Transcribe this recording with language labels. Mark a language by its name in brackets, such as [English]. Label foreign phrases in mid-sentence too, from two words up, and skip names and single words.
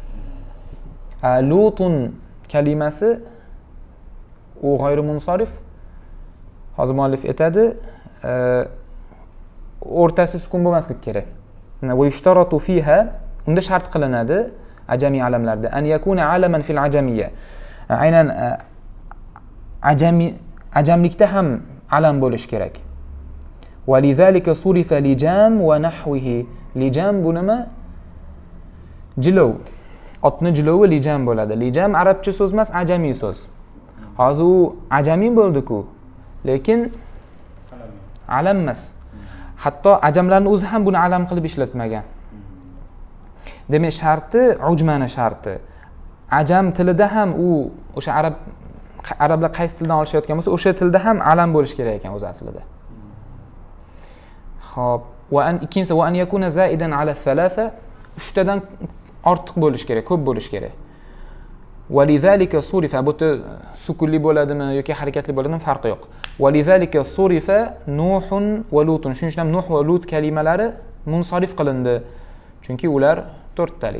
[Uzbek] Lutun kalimasi u g'ayri munsarif. Hozir muallif aytadi, o'rtasi sukun bo'lmasligi kerak. [Arabic] ويشترط فيها [Uzbek] unda shart qilinadi ajami alamlarda [Arabic] أن يكون علمًا في العجمية. [Uzbek] Aynan ajamlikda ham alam bo'lish kerak. [Arabic] ولذلك صرف لجام ونحوه. [Uzbek] Lijam bu nima? Jilov. Otni jilovi lijam bo'ladi. Lijam arabcha so'z emas, ajamiy so'z. Hozir u ajamiy bo'ldi-ku, lekin alam emas. Hatto ajamlarning o'zi ham buni alam qilib ishlatmagan. Demak, sharti ujmani sharti. Ajam tilida ham u o'sha arablar qaysi tildan olishayotgan bo'lsa, o'sha tilda ham alam bo'lish kerak ekan o'zi aslida. Xo'p, ikkinchisi [Arabic] وأن يكون زائدًا على ثلاثة, [Uzbek] 3 tadan ortiq bo'lish kerak, ko'p bo'lish kerak. [Arabic] ولذلك صرف [Uzbek] bu sukunli bo'ladimi yoki harakatli bo'ladimi farqi yo'q. [Arabic] ولذلك صرف نوح ولوط. [Uzbek] Shuning uchun Nuh va Lut kalimalari munsarif qilindi. Chunki ular 4 talik.